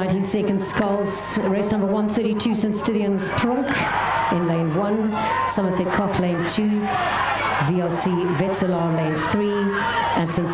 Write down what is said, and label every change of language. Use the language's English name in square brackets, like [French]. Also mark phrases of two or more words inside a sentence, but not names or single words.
[English] Second Sculls, race number 132, St. Stithians Pronk in lane 1, Somerset Cock lane 2, VLC Wetzelaar lane 3, and St.